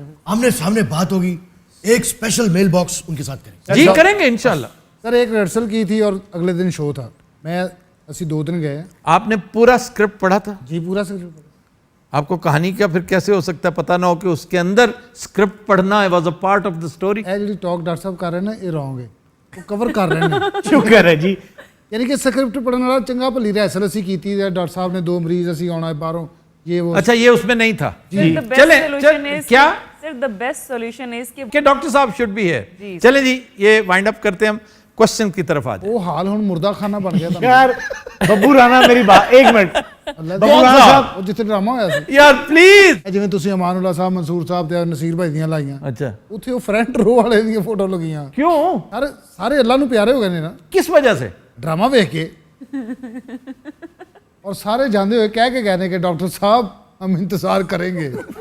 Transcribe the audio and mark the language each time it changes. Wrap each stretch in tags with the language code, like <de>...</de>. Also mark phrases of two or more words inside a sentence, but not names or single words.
<ur>آمنے سامنے بات ہوگی, ایک اسپیشل میل باکس ان کے ساتھ کریں. جی کریں گے انشاءاللہ. سر ایک ریہرسل کی تھی اور اگلے دن شو تھا. میں اسی 2 دن گئے. آپ نے پورا اسکرپٹ پڑھا تھا؟ جی پورا اسکرپٹ. آپ کو کہانی کا پھر کیسے ہو سکتا ہے پتہ نہ ہو کہ اس کے اندر اسکرپٹ پڑھنا</ur> <en>was a part of the story?</en> <pa>ਇਹ ਜਿਹੜੀ ਟਾਕ ਡਾਕਟਰ ਸਾਹਿਬ ਕਰ ਰਹੇ ਨੇ ਇਹ ਰੋਂਗ ਹੈ, ਉਹ ਕਵਰ ਕਰ ਰਹੇ ਨੇ. ਸ਼ੁਕਰ ਹੈ ਜੀ. ਯਾਨੀ ਕਿ ਸਕ੍ਰਿਪਟ ਪੜਨ ਵਾਲਾ ਚੰਗਾ ਭਲੀ ਰਿਹਰਸਲ ਅਸੀਂ ਕੀਤੀ ਤੇ ਡਾਕਟਰ ਸਾਹਿਬ ਨੇ 2 ਮਰੀਜ਼ ਅਸੀਂ ਆਉਣਾ ਬਾਹਰੋਂ</pa> <ur>یہ وہ. اچھا یہ اس میں نہیں تھا. چلیں کیا</ur> <en>صرف the best solution is</en> <ur>کہ ڈاکٹر صاحب</ur> <en>should be</en> <ur>ہے. چلیں جی یہ وائنڈ اپ کرتے ہیں, ہم کوسچن کی طرف آ جائیں.</ur> <pa>ਉਹ ਹਾਲ ਹੁਣ ਮੁਰਦਾ ਖਾਨਾ ਬਣ ਗਿਆ ਤਾਂ.</pa> <ur>یار ببو رانا میری بات, ایک منٹ, ببو رانا صاحب</ur> <pa>ਉਹ ਜਿੱਥੇ ਡਰਾਮਾ ਹੋਇਆ ਸੀ</pa> <ur>یار پلیز.</ur> <pa>ਜਿਵੇਂ ਤੁਸੀਂ ਅਮਾਨੁੱਲਾ ਸਾਹਿਬ, ਮਨਸੂਰ ਸਾਹਿਬ ਤੇ ਨਸੀਰ ਭਾਈ ਦੀਆਂ ਲਾਈਆਂ,</pa> <ur>اچھا</ur> <pa>ਉੱਥੇ ਉਹ ਫਰੰਟ ਰੋ ਵਾਲੇ ਦੀਆਂ ਫੋਟੋ ਲੱਗੀਆਂ.</pa> <ur>کیوں,</ur> <pa>ਸਾਰੇ ਅੱਲਾ ਨੂੰ ਪਿਆਰੇ ਹੋ ਗਏ ਨੇ ਨਾ</pa> <ur>کس وجہ سے؟</ur> <pa>ਡਰਾਮਾ ਵੇਖ ਕੇ.</pa> <ur>اور سارے جاندے ہوئے کہہ کے گئے کہ ڈاکٹر صاحب ہم انتظار کریں گے.</ur>